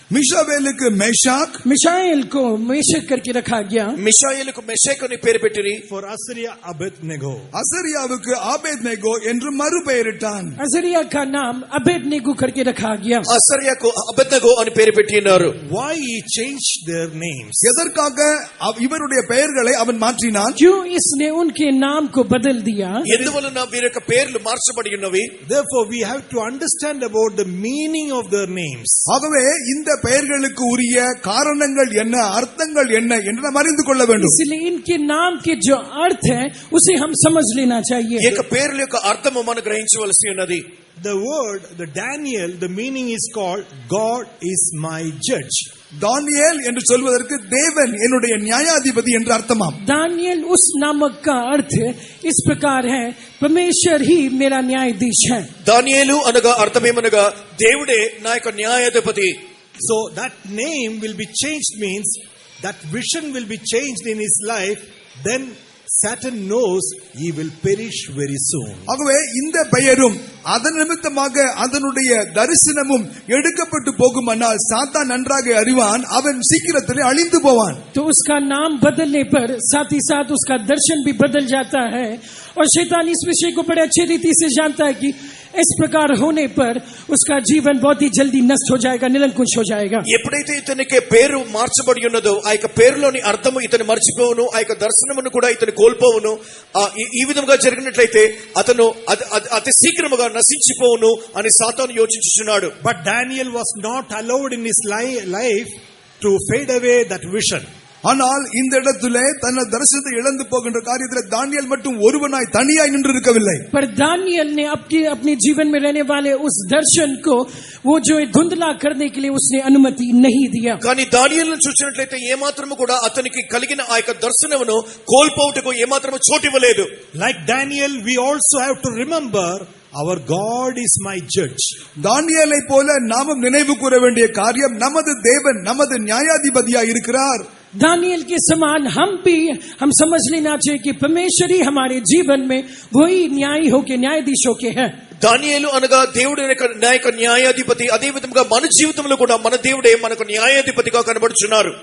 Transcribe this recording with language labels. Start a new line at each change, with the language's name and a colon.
Telugu: మిషావేలుకు మేషాక్.
Hindi: मिशाएल को मेशक करके रखा गया।
Telugu: మిషాయేలుకు మెషక్ అని పేరు పెట్టారు.
English: For Assyria, Abednego.
Tamil: அசரியாவுக்கு ஆபேத்நேகோ என்று மறுபெயரிட்டான்.
Hindi: अजरिया का नाम अबेदनेगो करके रखा गया।
Telugu: అసర్యాకు అబేద్నెగో అని పేరు పెట్టినారు.
English: Why he changed their names?
Tamil: எதற்காக இவருடைய பெயர்களை அவன் மாற்றினான்?
Hindi: क्यों इसने उनके नाम को बदल दिया?
Telugu: ఎందువలన వీరి యొక్క పేర్లు మార్చబడి ఉన్నవి?
English: Therefore we have to understand about the meaning of their names.
Tamil: ஆகவே இந்த பெயர்களுக்கு உரிய காரணங்கள் என்ன, அர்த்தங்கள் என்ன என்று நாம் அறிந்து கொள்ள வேண்டும்.
Hindi: इसलिए इनके नाम के जो अर्थ है उसे हम समझ लेना चाहिए।
Telugu: ఈ యొక్క పేర్ల యొక్క అర్థము మనం గ్రహించవలసి ఉన్నది.
English: The word, the Daniel, the meaning is called God is my judge.
Tamil: தானியேல் என்று சொல்வதற்கு தேவன் என்னுடைய நியாயாதிபதி என்று அர்த்தமாம்.
Hindi: दानियल उस नामक का अर्थ इस प्रकार है, परमेश्वर ही मेरा न्यायाधीश है।
Telugu: దానియేలు అనగా అర్థమేమనగా దేవుడే నా యొక్క న్యాయాధిపతి.
English: So that name will be changed means that vision will be changed in his life. Then Satan knows he will perish very soon.
Tamil: ஆகவே இந்த பெயரும் அதன் நிமித்தமாக அதனுடைய தரிசனமும் எடுக்கப்பட்டு போகுமானால் சாத்தான் நன்றாக அறிவான், அவன் சீக்கிரத்திலே அழிந்து போவான்.
Hindi: तो उसका नाम बदलने पर साथ ही साथ उसका दर्शन भी बदल जाता है और शैतान इस विषय को बड़े अच्छे रीति से जानता है कि इस प्रकार होने पर उसका जीवन बहुत ही जल्दी नष्ट हो जाएगा, निरंकुश हो जाएगा।
Telugu: ఎప్పుడైతే ఇతనికి పేరు మార్చబడి ఉన్నదో ఆ యొక్క పేరులోని అర్థము ఇతను మర్చిపోవును, ఆ యొక్క దర్శనమును కూడా ఇతను కోల్పోవును. ఈ విధంగా జరిగినట్లయితే అతను అతి శీఘ్రముగా నశించిపోవును అని సాతాను యోచించుచున్నాడు.
English: But Daniel was not allowed in his life to fade away that vision.
Tamil: ஆனால் இந்த இடத்திலே தன்னை தரிசனத்தை இழந்து போகின்ற காரியத்தில் தானியேல் மட்டும் ஒருவனாய் தனியாய் நின்று இருக்கவில்லை.
Hindi: पर दानियल ने अपने जीवन में रहने वाले उस दर्शन को वो जो धुंधला करने के लिए उसने अनुमति नहीं दिया।
Telugu: కానీ దానియేలును చూసినట్లయితే ఏమాత్రము కూడా అతనికి కలిగిన ఆ యొక్క దర్శనమును కోల్పోవుటకు ఏమాత్రము చోటివ్వలేదు.
English: Like Daniel, we also have to remember our God is my judge.
Tamil: தானியேலை போல நாமும் நினைவு கூற வேண்டிய காரியம், நமது தேவன் நமது நியாயாதிபதியாய் இருக்கிறார்.
Hindi: दानियल के समान हम समझ लेना चाहिए कि परमेश्वर ही हमारे जीवन में वही न्यायी होके न्यायाधीश होके है।
Telugu: దానియేలు అనగా దేవుడి యొక్క న్యాయాధిపతి. అదే విధంగా మన జీవితంలో కూడా మన దేవుడే మనకు న్యాయాధిపతిగా కనబడుచున్నారు.